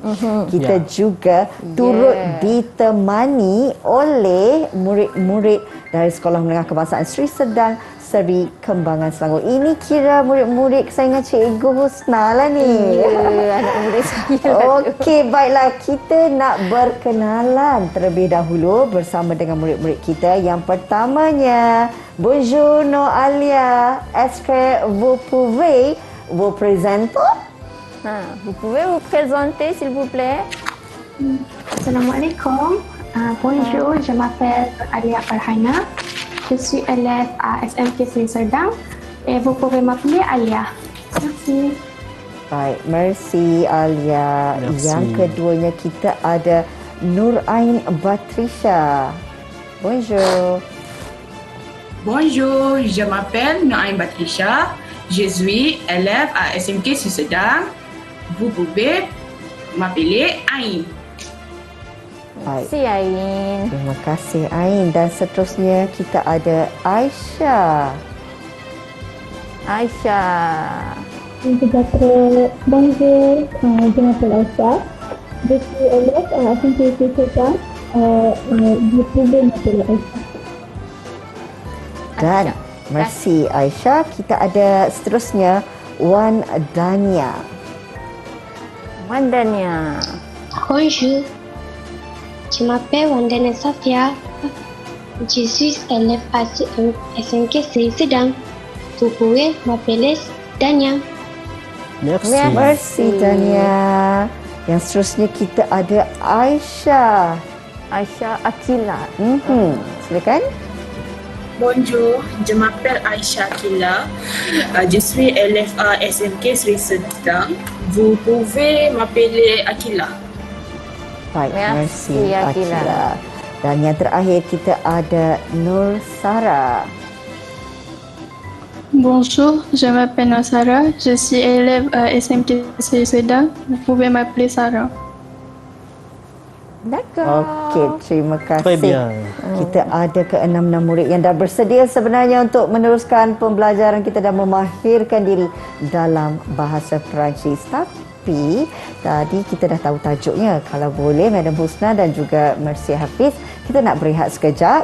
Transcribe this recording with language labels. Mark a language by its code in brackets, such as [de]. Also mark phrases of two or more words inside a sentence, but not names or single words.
[ms] Kita juga turut ditemani oleh murid-murid dari Sekolah Menengah Kebangsaan Sri Serdang, Seri Kembangan Selangor. Ini kira murid-murid kesayangan Cikgu Husna lah ni. Anak murid saya. Okey, baiklah. Kita nak berkenalan terlebih dahulu bersama dengan murid-murid kita. Yang pertamanya, [fr] bonjour Noalia. Est-ce que vous pouvez vous présenter? Vous pouvez vous présenter s'il vous plaît? Assalamualaikum. Bonjour, je m'appelle Alia Farhana. Je suis élève à SMK Sri Serdang Et vous pouvez m'appeler Alia. Merci. [ms] Baik, merci Alia. [fr] Merci. [ms] Yang keduanya kita ada Nurain Batrisha. [fr] Bonjour. Bonjour, je m'appelle Naïm Batrisha. Je suis élève à SMK Susedang. Vous pouvez m'appeler Ain. [ms] Baik. Si Ain. Terima kasih Ain. Dan seterusnya kita ada Aisyah. Aisyah. [fr] Bonjour, je m'appelle Aisha. Je suis élève à SMK Susedang. Vous pouvez m'appeler Aisha. [ms] Dan merci Aisyah. Kita ada seterusnya Wan Dania. Wandania. [fr] Bonjour, je m'appelle Wandana Safia. Je suis élève à SMK Sedang. Vous pouvez m'appeler Dania. Merci. Merci Dania. [ms] Yang seterusnya kita ada Aisyah. Aisyah Akila. Silakan. [fr] Bonjour, je m'appelle Aisha Kila. Je suis élève à SMK Sri Sedang. Vous pouvez m'appeler Akila. [ms] Baik, [fr] Merci, merci Akila. Akila. [ms] Dan yang terakhir kita ada Nur Sara. [fr] Bonjour, je m'appelle Nasara, je suis élève à SMK Sedang. Vous pouvez m'appeler Sarah. D'accord. [ms] Okey, terima kasih. [fr] Très bien. [ms] Kita ada ke-6 murid yang dah bersedia sebenarnya untuk meneruskan pembelajaran kita dan memahirkan diri dalam bahasa Perancis. Tapi tadi kita dah tahu tajuknya. Kalau boleh Madam Husna dan juga Mercy Hafiz, kita nak berehat sekejap.